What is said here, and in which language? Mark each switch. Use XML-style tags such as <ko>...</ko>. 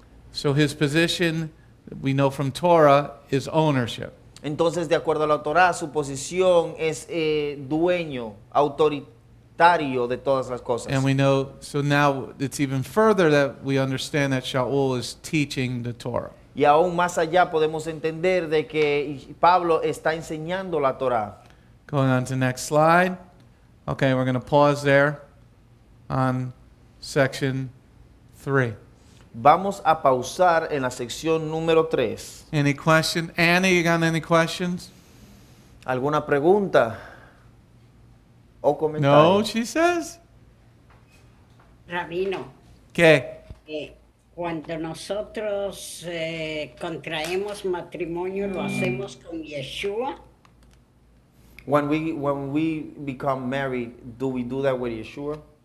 <en>So his position, we know from Torah, is ownership.</en> <es>Entonces, de acuerdo a la Torá, su posición es dueño, autoritario de todas las cosas.</es> <en>And we know, so now it's even further that we understand that Sha'ul is teaching the Torah.</en> <es>Y aún más allá podemos entender de que Pablo está enseñando la Torá.</es> <en>Going on to the next slide. Okay, we're going to pause there on section 3.</en> <es>Vamos a pausar en la sección número 3.</es> <en>Any question? Annie, you got any questions?</en> <es>¿Alguna pregunta o comentario?</es> <en>No, she says.</en> <es>Rabino, ¿Qué? cuando nosotros contraemos matrimonio, ¿lo hacemos con Yeshua?</es> <en>When we become married, do we do that with Yeshua?</en>